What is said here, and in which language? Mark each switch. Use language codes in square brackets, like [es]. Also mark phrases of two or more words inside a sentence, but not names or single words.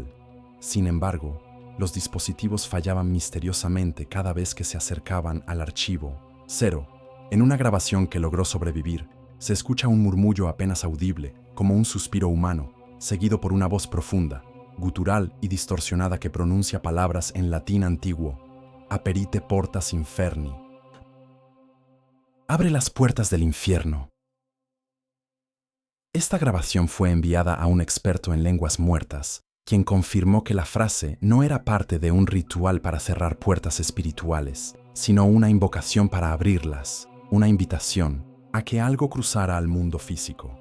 [es] Sin embargo, los dispositivos fallaban misteriosamente cada vez que se acercaban al archivo 0. En una grabación que logró sobrevivir, se escucha un murmullo apenas audible, como un suspiro humano, seguido por una voz profunda, gutural y distorsionada que pronuncia palabras en latín antiguo: [la] Aperite portas inferni. [es] Abre las puertas del infierno. Esta grabación fue enviada a un experto en lenguas muertas, quien confirmó que la frase no era parte de un ritual para cerrar puertas espirituales, sino una invocación para abrirlas, una invitación a que algo cruzara al mundo físico.